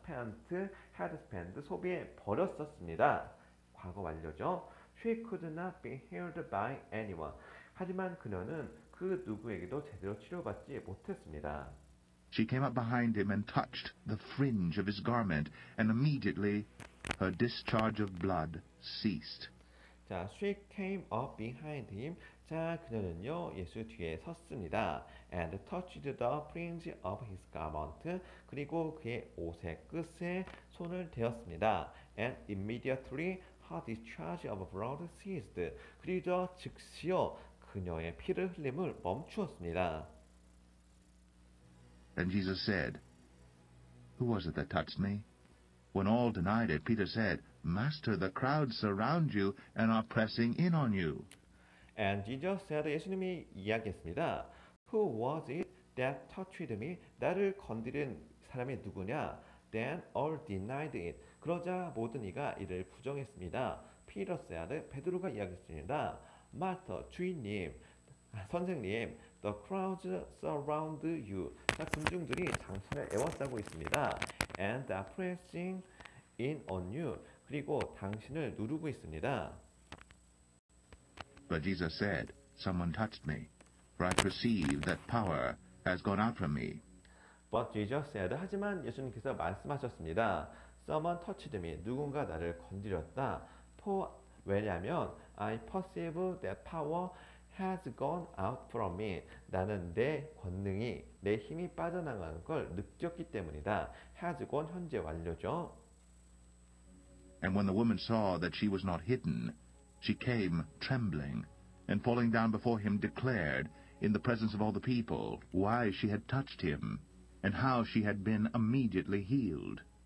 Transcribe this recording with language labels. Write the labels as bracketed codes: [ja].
[en] had spent, [ko] 소비해 버렸었습니다. 과거 완료죠. [en] She could not be healed by anyone. [ko] 하지만 그녀는 그 누구에게도 제대로 치료받지 못했습니다. [en] She came up behind him and touched the fringe of his garment, and immediately her discharge of blood ceased. 자, she came up behind him. [ko] 자, 그녀는요, 예수 뒤에 섰습니다. [en] And touched the fringe of his garment. [ko] 그리고 그의 옷의 끝에 손을 대었습니다. [en] And immediately her discharge of blood ceased. [ko] 그리고 즉시요, 그녀의 피를 흘림을 멈추었습니다. [en] And Jesus said, Who was it that touched me? When all denied it, Peter said, Master, the crowds surround you and are pressing in on you. And Jesus said, [ko] 예수님이 이야기했습니다. [en] Who was it that touched me? [ko] 나를 건드린 사람이 누구냐? [en] Then all denied it. [ko] 그러자 모든 이가 이를 부정했습니다. [en] Peter said, [ko] 베드로가 이야기했습니다. [en] Master, [ko] 주인님, 선생님, [en] the crowds surround you. [ko] 자, 군중들이 당신을 에워싸고 있습니다. [en] And are pressing in on you. [ko] 그리고 당신을 누르고 있습니다. [en] But Jesus said, Someone touched me, for I perceive that power has gone out from me. But Jesus said, [ko] 하지만 예수님께서 말씀하셨습니다. [en] Someone touched me. [ko] 누군가 나를 건드렸다. [en] For, [ko] 왜냐하면 [en] I perceive that power has gone out from me. [ko] 나는 내 권능이, 내 힘이 빠져나가는 걸 느꼈기 때문이다. [en] has gone [ko] 현재 완료죠. [en] And when the woman saw that she was not hidden, she came trembling, and falling down before him declared, in the presence of all the people, why she had touched him, and how she had been immediately healed.